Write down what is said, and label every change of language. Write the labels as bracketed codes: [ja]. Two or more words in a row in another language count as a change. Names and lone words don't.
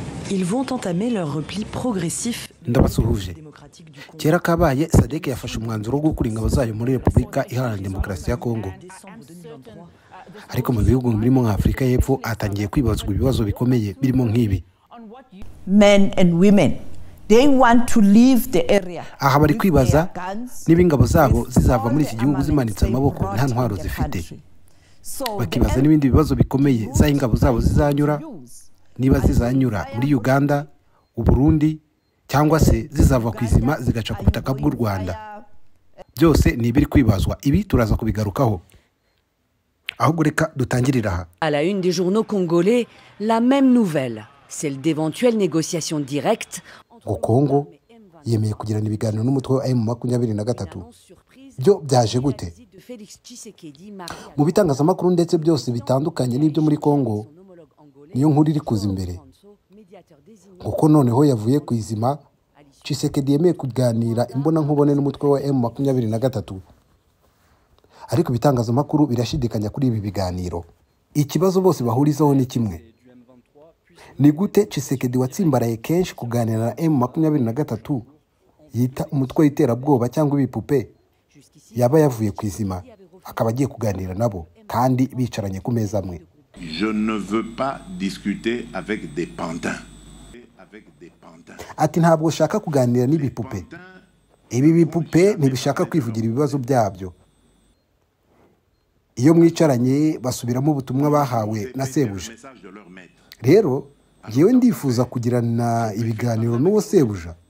[fr] Ils vont entamer leur repli progressif. [rw] Ndabasuhuje. Kera kabaye Sadek yafashe umwanzuro wo gukura ingabo zayo muri Repubulika Iharanira Demokarasi ya Kongo. Ariko mu bihugu birimo nka Afrika y'Epfo atangiye kwibazwa ibibazo bikomeye birimo nk'ibi. [en] Men and women, they want to leave the area. [rw] Aha bari kwibaza niba ingabo zabo zizava muri iki gihugu zimanitse amaboko nta ntwaro zifite. Bakibaza n'ibindi bibazo bikomeye za ingabo zabo zizanyura, niba zizanyura muri Uganda, Burundi cyangwa se zizava kwizima zigaca ku butaka bw'u Rwanda. Byose ni ibiri kwibazwa, ibi turaza kubigarukaho. Ahubwo reka dutangirira aha. [fr] À la une des journaux congolais, la même nouvelle, celle d'éventuelles négociations directes. [rw] Kongo yemeye kugirana ibiganiro n'umutwe wa M23. Byo byaje gute? Mu bitangazamakuru ndetse byose bitandukanye n'ibyo muri Kongo, niyo nkuru iri kuza imbere. Kuko noneho yavuye ku izima, Tshisekedi yemeye kuganira imbona nkubone n'umutwe wa M23. Ariko ibitangazamakuru birashidikanya kuri ibi biganiro. Ikibazo bose bahurizaho ni kimwe. Ni gute Tshisekedi watsimbaraye kenshi kuganira na M23 yita umutwe w'iterabwoba cyangwa ibipupe yaba yavuye ku izima akaba agiye kuganira nabo kandi bicaranye ku meza amwe? [fr] Je ne veux pas discuter avec des pantins. [rw] Ati ntabwo ushaka kuganira n'ibipupe. Ibi bipupe ntibishaka kwivugira ibibazo byabyo. Iyo mwicaranye basubiramo ubutumwa bahawe na sebuja. Rero yewe ndifuza kugirana ibiganiro n'uwo sebuja.